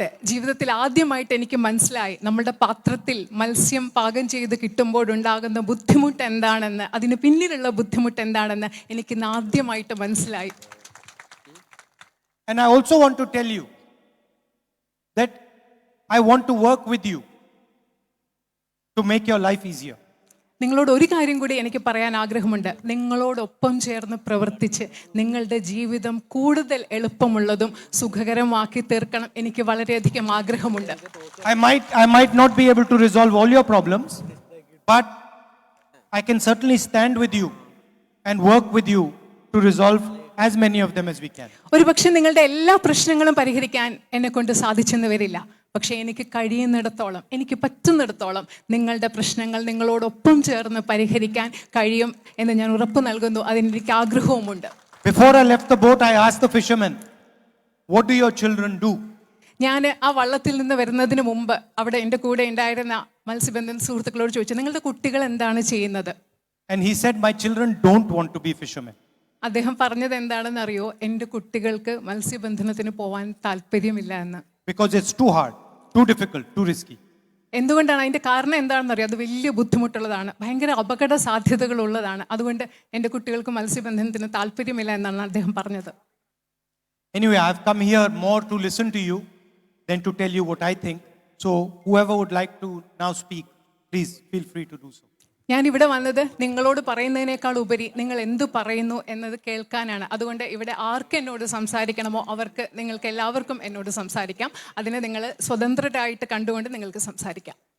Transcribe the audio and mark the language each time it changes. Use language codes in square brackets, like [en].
[ml] ജീവിതത്തിൽ ആദ്യമായിട്ട് എനിക്ക് മനസ്സിലായി നമ്മുടെ പാത്രത്തിൽ മത്സ്യം പാകം ചെയ്ത് കിട്ടുമ്പോഴുണ്ടാകുന്ന ബുദ്ധിമുട്ട് എന്താണെന്ന്, അതിന് പിന്നിലുള്ള ബുദ്ധിമുട്ട് എന്താണെന്ന് എനിക്ക് ആദ്യമായിട്ട് മനസ്സിലായി. [en] And I also want to tell you that I want to work with you to make your life easier. [ml] നിങ്ങളോട് ഒരു കാര്യം കൂടി എനിക്ക് പറയാൻ ആഗ്രഹമുണ്ട്. നിങ്ങളോടൊപ്പം ചേർന്ന് പ്രവർത്തിച്ച് നിങ്ങളുടെ ജീവിതം കൂടുതൽ എളുപ്പമുള്ളതും സുഖകരമാക്കി തീർക്കണം എനിക്ക് വളരെയധികം ആഗ്രഹമുണ്ട്. [en] I might not be able to resolve all your problems, but I can certainly stand with you and work with you to resolve as many of them as we can. [ml] ഒരുപക്ഷെ നിങ്ങളുടെ എല്ലാ പ്രശ്നങ്ങളും പരിഹരിക്കാൻ എന്നെ കൊണ്ട് സാധിച്ചെന്ന് വരില്ല, പക്ഷേ എനിക്ക് കഴിയുന്നിടത്തോളം, എനിക്ക് പറ്റുന്നിടത്തോളം നിങ്ങളുടെ പ്രശ്നങ്ങൾ നിങ്ങളോടൊപ്പം ചേർന്ന് പരിഹരിക്കാൻ കഴിയും എന്ന് ഞാൻ ഉറപ്പ് നൽകുന്നു. അതിനെനിക്ക് ആഗ്രഹവുമുണ്ട്. [en] Before I left the boat, I asked the fisherman, "What do your children do?" [ml] ഞാൻ ആ വള്ളത്തിൽ നിന്ന് വരുന്നതിന് മുമ്പ് അവിടെ എൻ്റെ കൂടെ ഉണ്ടായിരുന്ന മത്സ്യബന്ധന സുഹൃത്തുക്കളോട് ചോദിച്ചു, നിങ്ങളുടെ കുട്ടികൾ എന്താണ് ചെയ്യുന്നത്? [en] And he said, "My children don't want to be fishermen." [ml] അദ്ദേഹം പറഞ്ഞത് എന്താണെന്ന് അറിയോ? എൻ്റെ കുട്ടികൾക്ക് മത്സ്യബന്ധനത്തിന് പോവാൻ താല്പര്യമില്ല എന്ന്. [en] Because it's too hard, too difficult, too risky. [ml] എന്തുകൊണ്ടാണ്? അതിൻ്റെ കാരണം എന്താണെന്ന് അറിയോ? അത് വലിയ ബുദ്ധിമുട്ടുള്ളതാണ്, ഭയങ്കര അപകട സാധ്യതകളുള്ളതാണ്. അതുകൊണ്ട് എൻ്റെ കുട്ടികൾക്ക് മത്സ്യബന്ധനത്തിന് താല്പര്യമില്ല എന്നാണ് അദ്ദേഹം പറഞ്ഞത്. [en] Anyway, I've come here more to listen to you than to tell you what I think. So whoever would like to now speak, please feel free to do so. [ml] ഞാൻ ഇവിടെ വന്നത് നിങ്ങളോട് പറയുന്നതിനേക്കാൾ ഉപരി നിങ്ങൾ എന്തു പറയുന്നു എന്നത് കേൾക്കാനാണ്. അതുകൊണ്ട് ഇവിടെ ആർക്ക് എന്നോട് സംസാരിക്കണമോ അവർക്ക്, നിങ്ങൾക്ക് എല്ലാവർക്കും എന്നോട് സംസാരിക്കാം. അതിനെ നിങ്ങൾ സ്വതന്ത്രരായിട്ട് കണ്ടുകൊണ്ട് നിങ്ങൾക്ക് സംസാരിക്കാം.